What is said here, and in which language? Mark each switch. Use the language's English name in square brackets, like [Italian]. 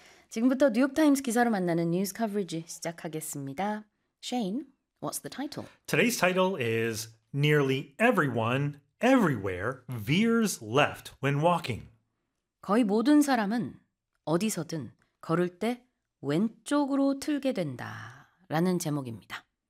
[Korean] 지금부터 뉴욕타임스 기사로 만나는 뉴스 커버리지 시작하겠습니다. [English] Shane, what's the title? Today's title is Nearly Everyone, Everywhere Veers Left When Walking. [Korean] 거의 모든 사람은 어디서든 걸을 때 왼쪽으로 틀게 된다라는 제목입니다.